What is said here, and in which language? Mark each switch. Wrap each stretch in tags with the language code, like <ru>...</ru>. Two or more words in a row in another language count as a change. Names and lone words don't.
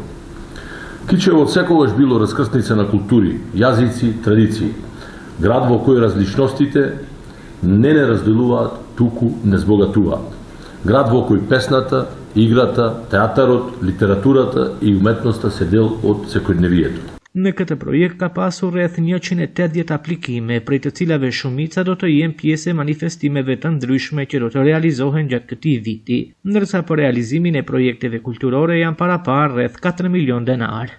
<mk>Кичево од секогаш било раскрсница на култури, јазици, традиции. Град во кој различностите не разделуваат, туку не збогатуваат. Град во кој песната, играта, театарот, литературата и уметноста се дел од секојдневието.</mk> <sq>Në këtë projekt ka pasur rreth 180 aplikime, prej të cilave shumica do të jenë pjesë e manifestimeve të ndryshme që do të realizohen gjatë këtij viti, ndërsa për realizimin e projekteve kulturore janë paraparë rreth 4 milion denar.</sq>